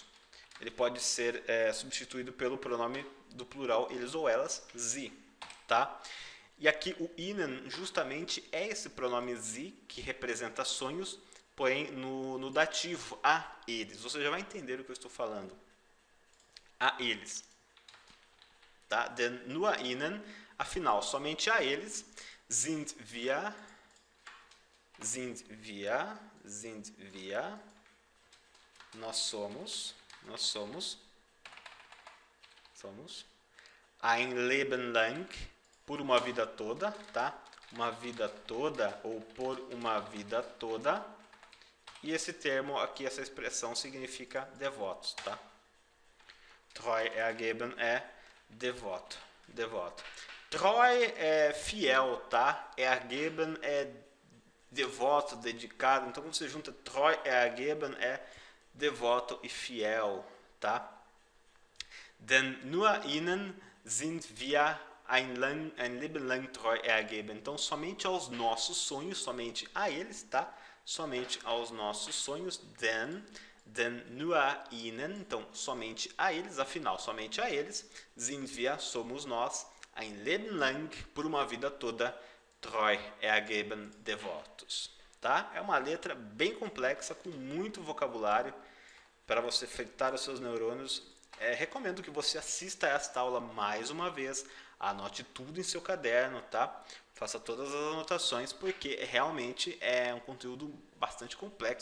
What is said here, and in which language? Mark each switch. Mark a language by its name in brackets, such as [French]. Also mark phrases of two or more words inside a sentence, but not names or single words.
[Portuguese] Ele pode ser substituído pelo pronome do plural eles ou elas, sie, tá? E aqui o ihnen justamente é esse pronome sie que representa sonhos, porém no dativo, a eles. Você já vai entender o que eu estou falando. A eles. Tá? [German] Denn nur ihnen, [Portuguese] afinal, somente a eles, [German] sind wir, [Portuguese] nós somos [German] ein Leben lang, [Portuguese] por uma vida toda, tá? Uma vida toda ou por uma vida toda. E esse termo aqui, essa expressão significa devotos, tá? [German] Treu ergeben [Portuguese] é devoto. Treu é fiel, tá? Ergeben é devoto, dedicado. Então, quando você junta [German] treu ergeben [Portuguese] é devoto e fiel, tá? [German] Denn nur ihnen sind wir ein Leben lang treu ergeben. [Portuguese] Então, somente aos nossos sonhos, somente a eles, tá? Somente aos nossos sonhos. [German] Denn nur ihnen, [Portuguese] então, somente a eles, afinal, somente a eles, [German] sind wir, [Portuguese] somos nós, [German] ein Leben lang, [Portuguese] por uma vida toda, [German] treu ergeben, [Portuguese] devotos. Tá? É uma letra bem complexa, com muito vocabulário, para você fritar os seus neurônios. Recomendo que você assista a esta aula mais uma vez, anote tudo em seu caderno, tá? Faça todas as anotações, porque realmente é um conteúdo bastante complexo.